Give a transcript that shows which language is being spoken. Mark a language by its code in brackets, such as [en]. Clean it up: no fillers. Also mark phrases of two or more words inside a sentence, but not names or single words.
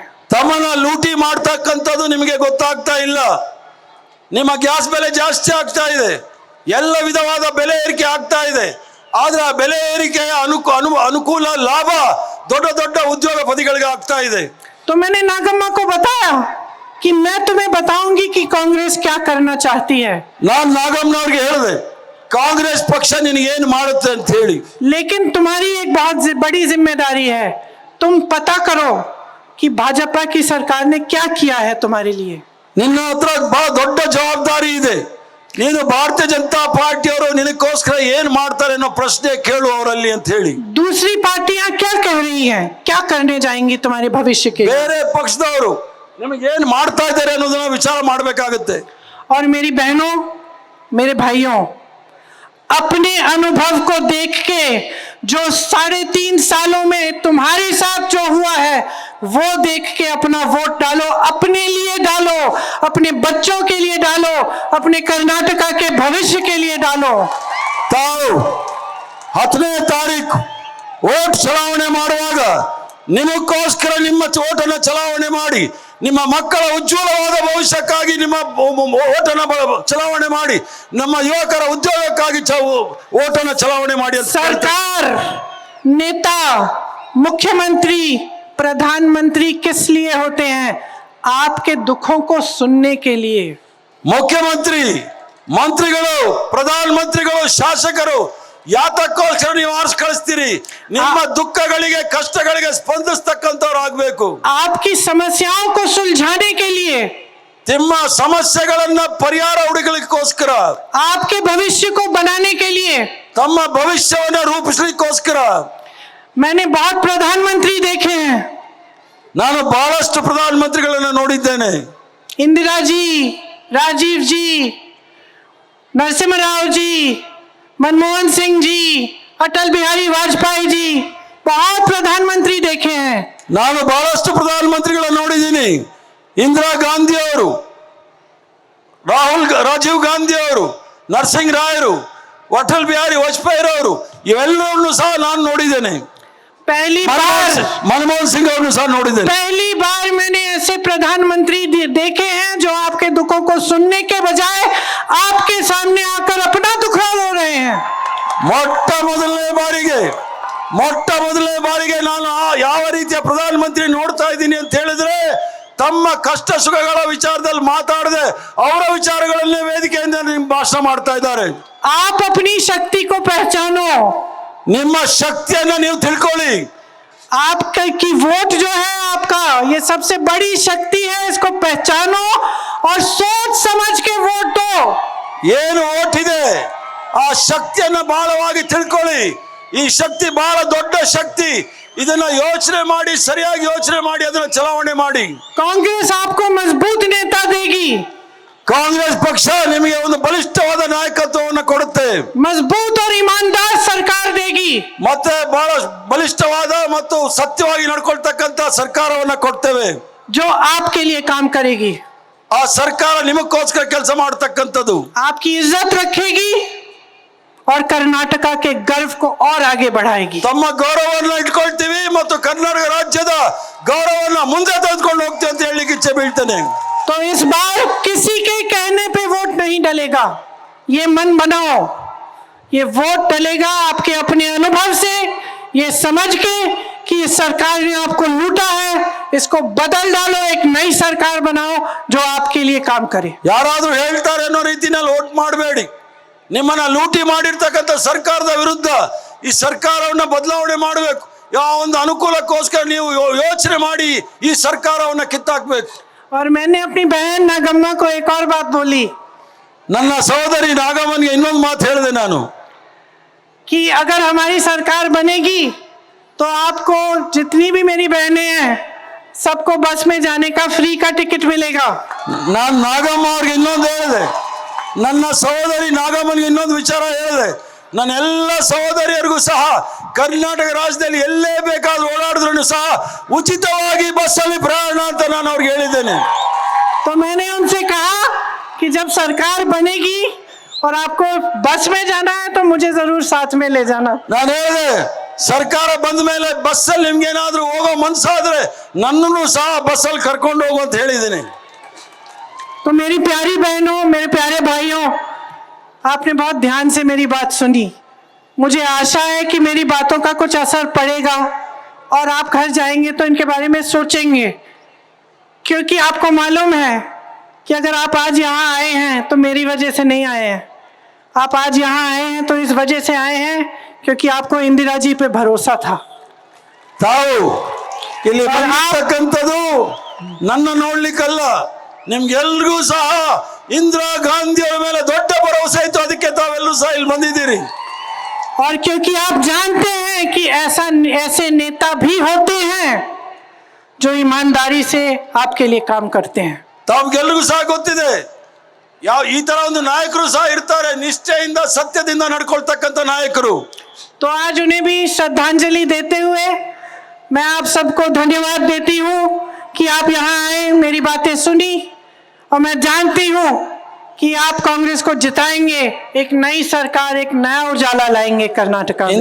[kn] ತಮ್ಮನ್ನ ಲೂಟಿ ಮಾಡ್ತಕ್ಕಂಥದ್ದು ನಿಮಗೆ ಗೊತ್ತಾಗ್ತಾ ಇಲ್ಲ. ನಿಮ್ಮ ಗ್ಯಾಸ್ ಬೆಲೆ ಜಾಸ್ತಿ ಆಗ್ತಾ ಇದೆ, ಎಲ್ಲ ವಿಧವಾದ ಬೆಲೆ ಏರಿಕೆ ಆಗ್ತಾ ಇದೆ. ಆದ್ರೆ ಆ ಬೆಲೆ ಏರಿಕೆಯ ಅನುಕೂಲ ಲಾಭ ದೊಡ್ಡ ದೊಡ್ಡ ಉದ್ಯೋಗಪತಿಗಳಿಗೆ ಆಗ್ತಾ ಇದೆ. [hi] तो मैंने नागम्मा को बताया कि मैं तुम्हें बताऊंगी कि कांग्रेस क्या करना चाहती है, [kn] ನಾನು ನಾಗಮ್ಮನವ್ರಿಗೆ ಹೇಳಿದೆ ಕಾಂಗ್ರೆಸ್ ಪಕ್ಷ ನಿನಗೇನು ಮಾಡುತ್ತೆ ಅಂತ ಹೇಳಿ. [hi] लेकिन तुम्हारी एक बहुत बड़ी जिम्मेदारी है, तुम पता करो कि भाजपा की सरकार ने क्या किया है तुम्हारे लिए. [kn] ನಿನ್ನ ಹತ್ರ ಬಹಳ ದೊಡ್ಡ ಜವಾಬ್ದಾರಿ ಇದೆ. ನೀನು ಭಾರತೀಯ ಜನತಾ ಪಾರ್ಟಿಯವರು ನಿನಗೋಸ್ಕರ ಏನ್ ಮಾಡ್ತಾರೆ ಅನ್ನೋ ಪ್ರಶ್ನೆ ಕೇಳು ಅವರಲ್ಲಿ ಅಂತ ಹೇಳಿ. [hi] दूसरी पार्टियां क्या कह रही हैं, क्या करने जाएंगी तुम्हारे भविष्य के लिए. [kn] ಬೇರೆ ಪಕ್ಷದವರು ನಿಮಗೆ ಏನ್ ಮಾಡ್ತಾ ಇದ್ದಾರೆ ಅನ್ನೋದನ್ನ ವಿಚಾರ ಮಾಡಬೇಕಾಗುತ್ತೆ. [hi] और मेरी बहनों, मेरे भाइयों, अपने अनुभव को देख के जो 3.5 सालों में तुम्हारे साथ जो हुआ है वो देख के अपना वोट डालो, अपने लिए डालो, अपने बच्चों के लिए डालो, अपने कर्नाटका के भविष्य के लिए डालो. [kn] ತಾವು 10ನೇ ತಾರೀಕು ವೋಟ್ ಚಲಾವಣೆ ಮಾಡುವಾಗ ನಿಮಗೋಸ್ಕರ ನಿಮ್ಮ ಓಟನ್ನು ಚಲಾವಣೆ ಮಾಡಿ, ನಿಮ್ಮ ಮಕ್ಕಳ ಉಜ್ವಲವಾದ ಭವಿಷ್ಯಕ್ಕಾಗಿ ನಿಮ್ಮ ಓಟನ್ನು ಚಲಾವಣೆ ಮಾಡಿ, ನಮ್ಮ ಯುವಕರ ಉದ್ಯೋಗಕ್ಕಾಗಿ ಓಟನ್ನು ಚಲಾವಣೆ ಮಾಡಿ. [hi] सरकार, नेता, मुख्यमंत्री, प्रधानमंत्री किस लिए होते हैं? आपके दुखों को सुनने के लिए. [kn] ಮುಖ್ಯಮಂತ್ರಿ, ಮಂತ್ರಿಗಳು, ಪ್ರಧಾನಮಂತ್ರಿಗಳು, ಶಾಸಕರು ಯಾತಕ್ಕೋಸ್ಕರ ನೀವು ಆರಿಸಿ ಕಳಿಸ್ತೀರಿ? ನಿಮ್ಮ ದುಃಖಗಳಿಗೆ ಕಷ್ಟಗಳಿಗೆ ಸ್ಪಂದಿಸ್ತಕ್ಕಂಥವ್ರು ಆಗ್ಬೇಕು. [hi] आपकी समस्याओं को सुलझाने के लिए, [kn] ನಿಮ್ಮ ಸಮಸ್ಯೆಗಳನ್ನ ಪರಿಹಾರ ಹುಡುಕಲಿಕ್ಕೋಸ್ಕರ, [hi] आपके भविष्य को बनाने के लिए. [kn] ತಮ್ಮ ಭವಿಷ್ಯವನ್ನ ರೂಪಿಸಲಿಕ್ಕೋಸ್ಕರ. [hi] मैंने बहुत प्रधानमंत्री देखे हैं. [kn] ನಾನು ಬಹಳಷ್ಟು ಪ್ರಧಾನಮಂತ್ರಿಗಳನ್ನ ನೋಡಿದ್ದೇನೆ. [hi] इंदिरा जी, राजीव जी, नरसिम्हा राव जी, मनमोहन सिंह जी, अटल बिहारी वाजपेयी जी, बहुत प्रधानमंत्री देखे हैं. [kn] ನಾನು ಬಹಳಷ್ಟು ಪ್ರಧಾನಮಂತ್ರಿಗಳನ್ನ ನೋಡಿದ್ದೀನಿ. ಇಂದಿರಾ ಗಾಂಧಿ ಅವರು, ರಾಜೀವ್ ಗಾಂಧಿ ಅವರು, ನರಸಿಂಹ ರಾಯರು, ಅಟಲ್ ಬಿಹಾರಿ ವಾಜಪೇಯಿ ಅವರು, ಇವೆಲ್ಲರನ್ನು ಸಹ ನಾನು ನೋಡಿದ್ದೇನೆ. [hi] पहली बार [kn] मनमोहन सिंह ಅವರನ್ನು ಸಹ ನೋಡಿದ್ದೇನೆ. [hi] पहली बार मैंने ऐसे प्रधानमंत्री देखे हैं जो आपके दुखों को सुनने के बजाय आपके सामने आकर अपना दुख रो रहे हैं. [kn] ಮೊಟ್ಟ ಮೊದಲನೇ ಬಾರಿಗೆ ನಾನು ಯಾವ ರೀತಿಯ ಪ್ರಧಾನಮಂತ್ರಿ ನೋಡ್ತಾ ಇದ್ದೀನಿ ಅಂತ ಹೇಳಿದ್ರೆ, ತಮ್ಮ ಕಷ್ಟ ಸುಖಗಳ ವಿಚಾರದಲ್ಲಿ ಮಾತಾಡದೆ ಅವರ ವಿಚಾರಗಳನ್ನೇ ವೇದಿಕೆಯಿಂದ ಭಾಷಣ ಮಾಡ್ತಾ ಇದ್ದಾರೆ. [hi] आप अपनी शक्ति को पहचानो. [kn] ನಿಮ್ಮ ಶಕ್ತಿಯನ್ನ ನೀವು ತಿಳ್ಕೊಳ್ಳಿ. [hi] आपकी वोट जो है आपका, ये सबसे बड़ी शक्ति है, इसको पहचानो और सोच समझ के वोट दो. [kn] ಏನು ಓಟ್ ಇದೆ ಆ ಶಕ್ತಿಯನ್ನ ಬಹಳವಾಗಿ ತಿಳ್ಕೊಳ್ಳಿ. ಈ ಶಕ್ತಿ ಬಹಳ ದೊಡ್ಡ ಶಕ್ತಿ. ಇದನ್ನ ಯೋಚನೆ ಮಾಡಿ, ಸರಿಯಾಗಿ ಯೋಚನೆ ಮಾಡಿ ಅದನ್ನ ಚಲಾವಣೆ ಮಾಡಿ. [hi] कांग्रेस आपको मजबूत नेता देगी. [kn] ಕಾಂಗ್ರೆಸ್ ಪಕ್ಷ ನಿಮಗೆ ಒಂದು ಬಲಿಷ್ಠವಾದ ನಾಯಕತ್ವವನ್ನು ಕೊಡುತ್ತೆ. [hi] मजबूत और ईमानदार सरकार देगी. [kn] ಮತ್ತೆ ಬಹಳ ಬಲಿಷ್ಠವಾದ ಮತ್ತು ಸತ್ಯವಾಗಿ ನಡ್ಕೊಳ್ತಕ್ಕಂತ ಸರ್ಕಾರವನ್ನ ಕೊಡ್ತೇವೆ. [hi] जो आपके लिए काम करेगी. [kn] ಆ ಸರ್ಕಾರ ನಿಮಗೋಸ್ಕರ ಕೆಲಸ ಮಾಡತಕ್ಕಂಥದ್ದು. [hi] आपकी इज्जत रखेगी और कर्नाटका के गर्व को और आगे बढ़ाएगी. [kn] ತಮ್ಮ ಗೌರವವನ್ನು ಇಟ್ಕೊಳ್ತೀವಿ ಮತ್ತು ಕರ್ನಾಟಕ ರಾಜ್ಯದ ಗೌರವವನ್ನು ಮುಂದೆ ತೆಗೆದುಕೊಂಡು ಹೋಗ್ತೀವಿ ಅಂತ ಹೇಳಲಿಕ್ಕೆ ಇಚ್ಛೆ ಬೀಳ್ತೇನೆ. [hi] तो इस बार किसी के कहने पे वोट नहीं डलेगा, ये मन बनाओ. ये वोट डलेगा आपके अपने अनुभव से, ये समझ के कि इस सरकार ने आपको लूटा है, इसको बदल डालो, एक नई सरकार बनाओ जो आपके लिए काम करे. [kn] ಯಾರಾದ್ರೂ ಹೇಳ್ತಾರೆ ಅನ್ನೋ ರೀತಿನಲ್ಲಿ ವೋಟ್ ಮಾಡಬೇಡಿ. ನಿಮ್ಮನ್ನ ಲೂಟಿ ಮಾಡಿರ್ತಕ್ಕಂಥ ಸರ್ಕಾರದ ವಿರುದ್ಧ ಈ ಸರ್ಕಾರವನ್ನ ಬದಲಾವಣೆ ಮಾಡಬೇಕು. ಯಾವ ಒಂದು ಅನುಕೂಲಕ್ಕೋಸ್ಕರ ನೀವು ಯೋಚನೆ ಮಾಡಿ ಈ ಸರ್ಕಾರವನ್ನ ಕಿತ್ತಾಕ್ಬೇಕು. [hi] और मैंने अपनी बहन नागम्मा को एक और बात बोली. [kn] ನನ್ನ ಸಹೋದರಿ ನಾಗಮ್ಮನಿಗೆ ಇನ್ನೊಂದು ಮಾತು ಹೇಳಿದೆ ನಾನು, [hi] कि अगर हमारी सरकार बनेगी तो आपको, जितनी भी मेरी बहनें हैं, सबको बस में जाने का फ्री का टिकट मिलेगा. [kn] ನಾನು ನಾಗಮ್ಮ ಅವ್ರಿಗೆ ಇನ್ನೊಂದು ಹೇಳಿದೆ, ನನ್ನ ಸಹೋದರಿ ನಾಗಮ್ಮನಿಗೆ ಇನ್ನೊಂದು ವಿಚಾರ ಹೇಳಿದೆ. ನನ್ನ ಎಲ್ಲ ಸಹೋದರಿಯರಿಗೂ ಸಹ ಕರ್ನಾಟಕ ರಾಜ್ಯದಲ್ಲಿ ಎಲ್ಲೇ ಬೇಕಾದ್ರೂ ಓಡಾಡಿದ್ರು ಸಹ ಉಚಿತವಾಗಿ ಬಸ್ಸಲ್ಲಿ ಪ್ರಯಾಣ ಅಂತ ನಾನು ಅವ್ರಿಗೆ ಹೇಳಿದ್ದೇನೆ. [hi] तो मैंने उनसे कहा कि जब सरकार बनेगी और आपको बस में जाना है तो मुझे जरूर साथ में ले जाना. [kn] ನಾನು ಹೇಳಿದೆ, ಸರ್ಕಾರ ಬಂದ ಮೇಲೆ ಬಸ್ಸಲ್ಲಿ ನಿಮ್ಗೇನಾದ್ರೂ ಹೋಗೋ ಮನ್ಸಾದ್ರೆ ನನ್ನನ್ನು ಸಹ ಬಸ್ಸಲ್ಲಿ ಕರ್ಕೊಂಡು ಹೋಗು ಅಂತ ಹೇಳಿದ್ದೀನಿ. [hi] तो मेरी प्यारी बहनों, मेरे प्यारे भाइयों, आपने बहुत ध्यान से मेरी बात सुनी. मुझे आशा है कि मेरी बातों का कुछ असर पड़ेगा और आप घर जाएंगे तो इनके बारे में सोचेंगे क्योंकि आपको मालूम है कि अगर आप आज यहाँ आए हैं तो मेरी वजह से नहीं आए हैं। आप आज यहाँ आए हैं तो इस वजह से आए हैं क्योंकि आपको इंदिरा जी पे भरोसा था। [kn] ತಾವು ಇಲ್ಲಿ ಬಂದಿರ್ತಕ್ಕಂಥದ್ದು ನನ್ನ ನೋಡ್ಲಿಕ್ಕಲ್ಲ, ನಿಮ್ಗೆಲ್ರಿಗೂ ಸಹ ಇಂದಿರಾ ಗಾಂಧಿ ಅವರ ಮೇಲೆ ದೊಡ್ಡ ಭರವಸೆ ಇತ್ತು, ಅದಕ್ಕೆ ತಾವೆಲ್ಲರೂ ಸಹ ಇಲ್ಲಿ ಬಂದಿದ್ದೀರಿ। [hi] और क्योंकि आप जानते हैं कि ऐसे नेता भी होते हैं जो ईमानदारी से आपके लिए काम करते हैं। [kn] ತಮ್ಗೆಲ್ರಿಗೂ ಸಹ ಗೊತ್ತಿದೆ ಈ ತರ ಒಂದು ನಾಯಕರು ಸಹ ಇರ್ತಾರೆ, ನಿಷ್ಠೆಯಿಂದ ಸತ್ಯದಿಂದ ನಡ್ಕೊಳ್ತಕ್ಕಂಥ ನಾಯಕರು। [hi] तो आज उन्हें भी श्रद्धांजलि देते हुए मैं आप सबको धन्यवाद देती हूँ कि आप यहाँ आए, मेरी बातें सुनी, और मैं जानती हूँ कि आप कांग्रेस को जिताएंगे, एक नई सरकार, एक नया उजाला लाएंगे कर्नाटक में।